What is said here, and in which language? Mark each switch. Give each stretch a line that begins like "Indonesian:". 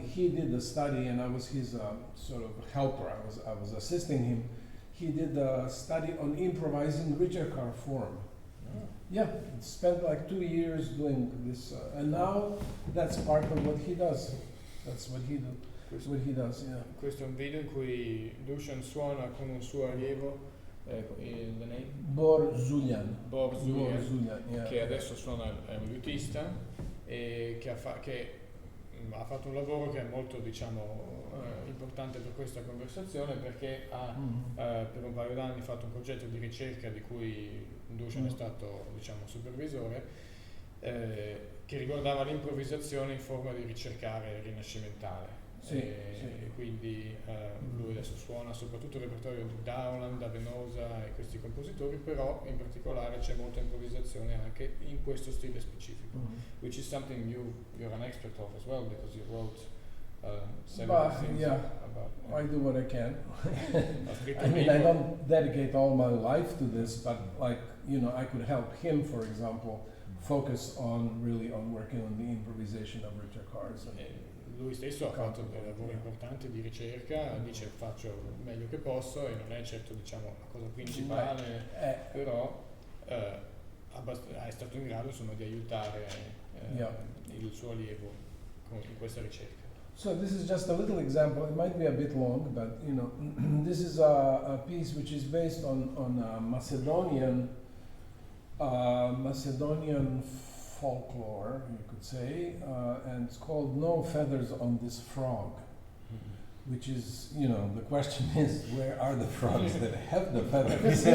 English: He did the study, and I was his sort of helper. I was assisting him. He did a study on improvising Rittercar form. Yeah, spent like 2 years doing this, and now that's part of what he does. That's what he do. What he does, yeah.
Italian: Questo è un video in cui Dušan suona con un suo allievo,
English: the name?
Italian: Bor Zuljan. Bor Zuljan,
English: yeah.
Italian: che adesso suona, è un lutista e che ha fatto un lavoro che è molto, diciamo, importante per questa conversazione, perché ha per un paio d'anni fatto un progetto di ricerca di cui Dušan è stato, diciamo, supervisore, che riguardava l'improvvisazione in forma di ricercare rinascimentale. Sì, E quindi lui adesso suona soprattutto il repertorio di Dowland, da Venosa e questi compositori, però in particolare c'è molta improvvisazione anche in questo stile specifico,
English: which is something you're an expert of as well, because you wrote several things about. I do what I can.
Italian: Ha scritto
English: I mean,
Italian: libro.
English: I don't dedicate all my life to this, but like, you know, I could help him, for example, focus on working on the improvisation of Rittercars.
Italian: Lui stesso ha fatto dei lavori importanti di ricerca, dice faccio il meglio che posso e non è certo, diciamo, la cosa principale, però è stato in grado, insomma, di aiutare il suo allievo in questa ricerca.
English: So this is just a little example. It might be a bit long, but you know, this is a piece which is based on Macedonian folklore, you could say, and it's called "No Feathers on This Frog," which is, you know, the question is, where are the frogs that have the feathers?